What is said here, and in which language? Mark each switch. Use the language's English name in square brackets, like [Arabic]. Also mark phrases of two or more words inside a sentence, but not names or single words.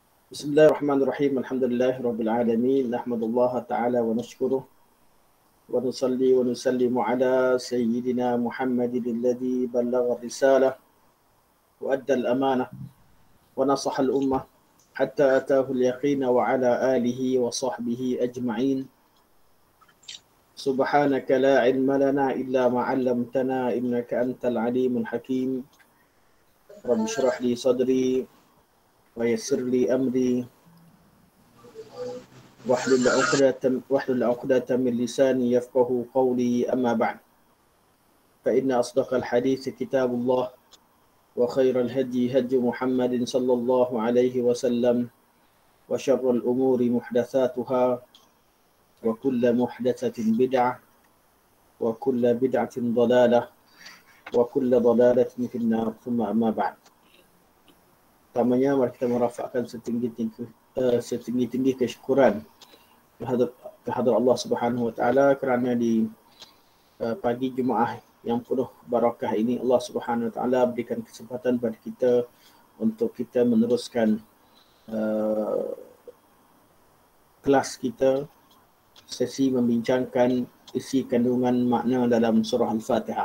[Arabic] بسم الله الرحمن الرحيم. الحمد لله رب العالمين. نحمد الله تعالى ونشكره ونصلي ونسلم على سيدنا محمد الذي بلغ الرسالة وأدى الأمانة ونصح الأمة حتى أتاه اليقين وعلى آله وصحبه أجمعين. سبحانك لا علم لنا إلا ما علمتنا إنك أنت العليم الحكيم. رب اشرح لي صدري ويسر لي أمري واحلل عقدة من لساني يفقه قولي أما بعد فإن أصدق الحديث كتاب الله وخير الهدي هدي محمد صلى الله عليه وسلم وشر الأمور محدثاتها وكل محدثة بدعة وكل بدعة ضلالة وكل ضلالة في النار ثم أما بعد. [Malay] Pertamanya mari kita merafakkan setinggi-tinggi kesyukuran kehadrat Allah [Arabic] سبحانه وتعالى [Malay] kerana di pagi Jumaat yang penuh barakah ini Allah [Arabic] سبحانه وتعالى [Malay] berikan kesempatan kepada kita untuk kita meneruskan kelas kita, sesi membincangkan isi kandungan makna dalam surah Al-Fatihah.